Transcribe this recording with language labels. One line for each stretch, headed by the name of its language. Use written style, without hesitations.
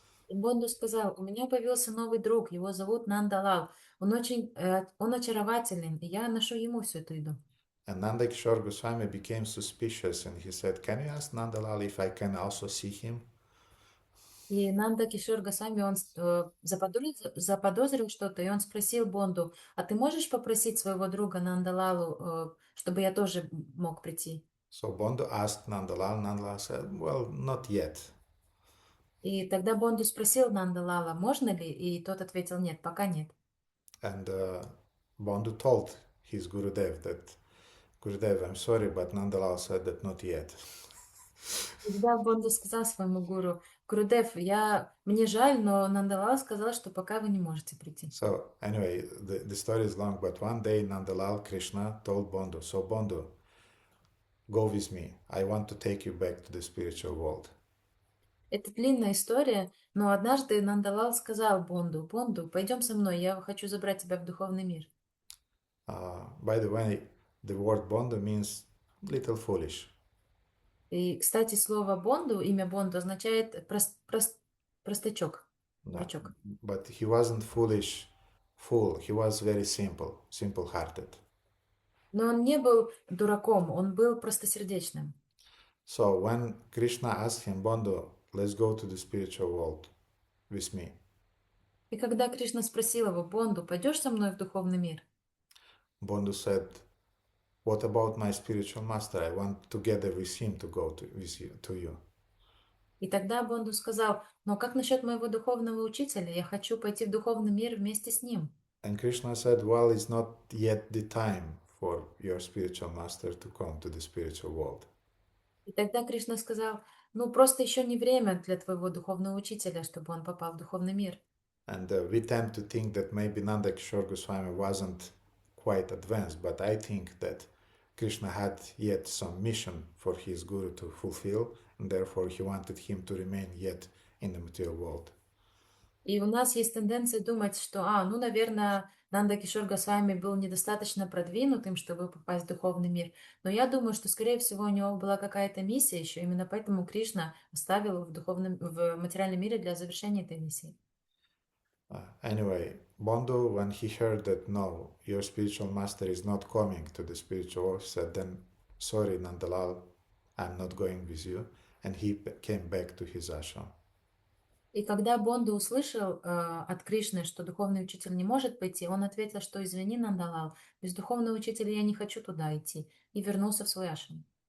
Russian: Бонду сказал, у меня появился новый друг, его зовут Нандалал. Он очарователен, и я ношу ему всю эту еду.
English: And Nanda Kishore Goswami became suspicious and he said, can you ask Nandalal if I can also see him?
Russian: И Нанда Кишор Госвами, он заподозрил что-то, и он спросил Бонду, а ты можешь попросить своего друга Нандалалу, чтобы я тоже мог прийти?
English: So Bondu asked Nandalal. Nandalal said, well, not yet.
Russian: И тогда Бонду спросил Нандалала, можно ли, и тот ответил, нет, пока нет.
English: And Bondu told his Gurudev that, Gurudev, I'm sorry, but Nandalal said that not yet.
Russian: Тогда Бонду сказал своему гуру, Гурудев, мне жаль, но Нандалал сказал, что пока вы не можете прийти.
English: So anyway, the story is long, but one day Nandalal Krishna told Bondu, so Bondu, go with me. I want to take you back to the spiritual world.
Russian: Это длинная история, но однажды Нандалал сказал Бонду, пойдем со мной, я хочу забрать тебя в духовный мир.
English: By the way, the word Bondu means little foolish.
Russian: И, кстати, слово Бонду, имя Бонду означает простачок,
English: No,
Russian: дурачок.
English: but he wasn't foolish fool. He was very simple-hearted.
Russian: Но он не был дураком, он был простосердечным.
English: So when Krishna asked him, Bondu, let's go to the spiritual world with me.
Russian: И когда Кришна спросил его, Бонду, пойдешь со мной в духовный мир?
English: Bondu said, what about my spiritual master? I want together with him to go to you.
Russian: И тогда Бонду сказал, но как насчет моего духовного учителя? Я хочу пойти в духовный мир вместе с ним.
English: And Krishna said, well, it's not yet the time for your spiritual master to come to the spiritual world.
Russian: И тогда Кришна сказал, просто еще не время для твоего духовного учителя, чтобы он попал в духовный мир.
English: And we tend to think that maybe Nanda Kishore Goswami wasn't quite advanced, but I think that Krishna had yet some mission for his guru to fulfill, and therefore he wanted him to remain yet in the material world.
Russian: И у нас есть тенденция думать, что, наверное, Нанда Кишор Госвами был недостаточно продвинутым, чтобы попасть в духовный мир. Но я думаю, что, скорее всего, у него была какая-то миссия еще. Именно поэтому Кришна оставил его в материальном мире для завершения этой миссии.
English: Anyway, Bondu, when he heard that, no, your spiritual master is not coming to the spiritual world, said, then, sorry, Nandalal, I'm not going with you. And he came back to his ashram.
Russian: И когда Бонду услышал от Кришны, что духовный учитель не может пойти, он ответил, что извини, Нандалал, без духовного учителя я не хочу туда идти, и вернулся в свой ашрам.